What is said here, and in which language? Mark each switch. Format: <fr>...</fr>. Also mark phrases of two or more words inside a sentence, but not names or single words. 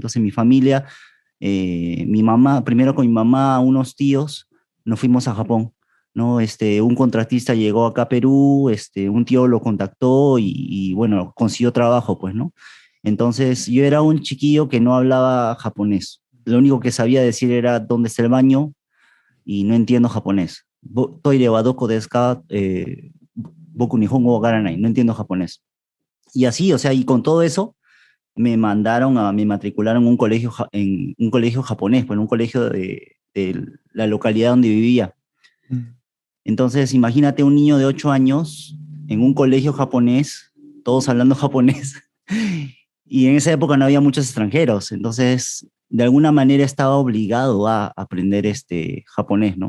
<es>Entonces mi familia, mi mamá, primero con mi mamá, unos tíos, nos fuimos a Japón. ¿No? Un contratista llegó acá a Perú, un tío lo contactó y bueno, consiguió trabajo, pues, ¿no? Entonces yo era un chiquillo que no hablaba japonés. Lo único que sabía decir era dónde está el baño y no entiendo japonés.</es> <ja>トイレはどこですか? 僕日本語はがらない.</ja> <es>No entiendo japonés. Y así, o sea, y con todo eso me matricularon en un colegio japonés, pues en un colegio de la localidad donde vivía. Mm. Entonces, imagínate un niño de 8 años en un colegio japonés, todos hablando japonés, y en esa época no había muchos extranjeros, entonces de alguna manera estaba obligado a aprender japonés, ¿no?</es>